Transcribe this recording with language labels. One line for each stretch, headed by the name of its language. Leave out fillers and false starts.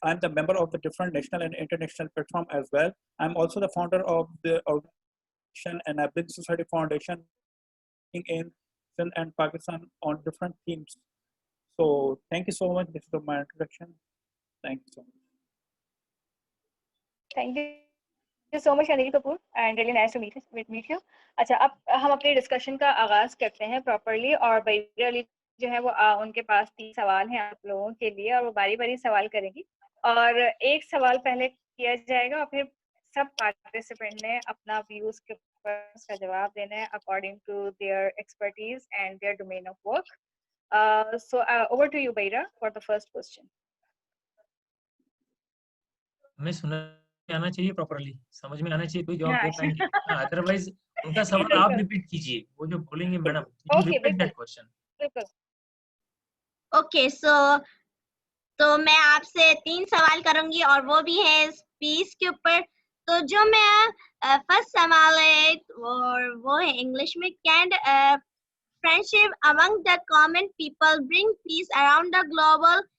English: I'm the member of the different national and international platform as well. I'm also the founder of the organization Enabling Society Foundation in Sindh and Pakistan on different themes. So thank you so much. This is my introduction. Thank you so much. Thank you so much, Anil Kapoor, and really nice to meet you.
Hindi: अच्छा, अब हम अपने discussion का आगाज करते हैं properly, और बैरा अली जो है वो उनके पास 3 सवाल हैं आप लोगों के लिए, और वो बारी-बारी सवाल करेंगी, और एक सवाल पहले किया जाएगा और फिर सब पार्टिसिपेंट ने अपना व्यूज के ऊपर उसका जवाब देना है
English: According to their expertise and their domain of work. So over to you, Baira, for the first question.
Hindi: हमें सुना आना चाहिए प्रॉपरली, समझ में आना चाहिए, कोई जवाब दे हाँ. पाएंगे? अदरवाइज उनका सवाल आप रिपीट कीजिए, वो जो बोलेंगे madam, you
English: Okay, repeat that question.
Hindi: बिल्कुल. ओके, तो मैं आपसे 3 सवाल करूंगी और वो भी है पीस के ऊपर. तो जो मैं फर्स्ट सवाल है और वो है इंग्लिश में.
English: Can friendship among the common people bring peace around the global?